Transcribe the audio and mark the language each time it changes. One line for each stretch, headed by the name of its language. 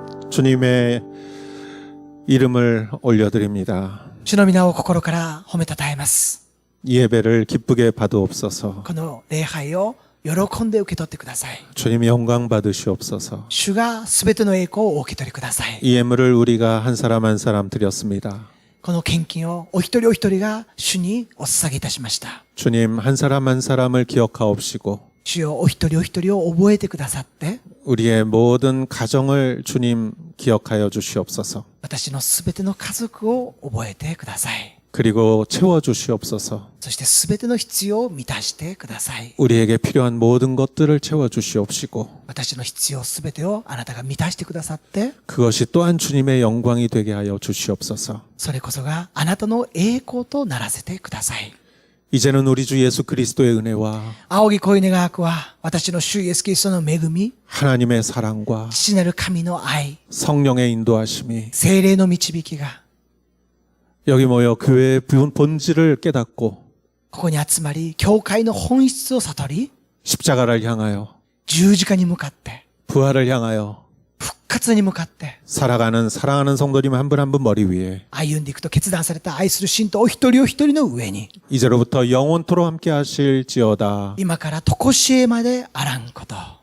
Korean: 주님의 이름을 올려드립니다.
Japanese: 主の皆を心から褒めたたえます。
Korean: 이 예배를 기쁘게 받으옵소서.
Japanese: この礼拝を喜んで受け取ってください。
Korean: 주님 영광 받으시옵소서.
Japanese: 主がすべての栄光をお受け取りください。
Korean: 이 예물을 우리가 한 사람 한 사람 드렸습니다.
Japanese: この献金をお一人お一人が主にお捧げいたしました。
Korean: 주님 한 사람 한 사람을 기억하옵시고
Japanese: 主よお一人お一人を覚えてくださって、
Korean: 우리의 모든 가정을 주님 기억하여 주시옵소서.
Japanese: 私のすべての家族を覚えてください。
Korean: 그리고 채워 주시옵소서.
Japanese: そしてすべての必要を満たしてください。
Korean: 우리에게 필요한 모든 것들을 채워 주시옵시고
Japanese: 私の必要すべてをあなたが満たしてくださって、
Korean: 그것이 또한 주님의 영광이 되게 하여 주시옵소서.
Japanese: それこそがあなたの栄光とならせてください。
Korean: 이제는 우리 주 예수 그리스도의 은혜와
Japanese: 仰ぎ恋願わくは、私の主イエスキリストの恵み、
Korean: 하나님의 사랑과
Japanese: 父なる神の愛、
Korean: 성령의 인도하심이
Japanese: 聖霊の導きが、
Korean: 여기 모여 교회의 본질을 깨닫고
Japanese: ここに集まり、教会の本質を悟り、
Korean: 십자가를 향하여
Japanese: 十字架に向かって、
Korean: 부활을 향하여
Japanese: 復活に向かって、
Korean: 살아가는 사랑하는 성도님 한 분 한 분 머리 위에
Japanese: 歩んでいくと決断された愛する信徒お一人お一人の上に、
Korean: 이제로부터 영원토록 함께 하실지어다.
Japanese: 今から常しえまであらんこと。